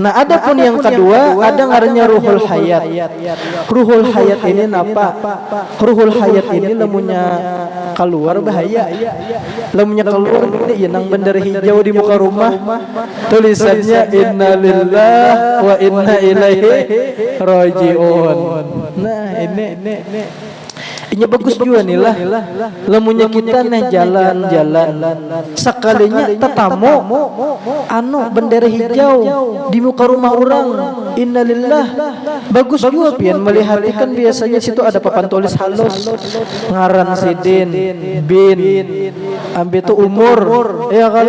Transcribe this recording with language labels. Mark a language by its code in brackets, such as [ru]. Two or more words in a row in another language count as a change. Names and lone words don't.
[bjn] Nah, ada pun yang kedua, ada ngarannya [ar] روح الحياة. روح الحياة [bjn] ini napa? [ar] روح الحياة [bjn] ini lamunnya keluar bahaya. Lamunnya keluar ini nang bendera hijau di muka rumah, tulisannya [ar] إنا لله وإنا إليه راجعون. [bjn] Nah, ini bagus juga nih lah. Lamunnya kita nih jalan-jalan sekalinya tetamu bendera hijau di muka rumah orang, innalillah. Bagus juga pian melihat kan biasanya situ ada papan tulis halus ngaran sidin bin ambil itu umur ya kan.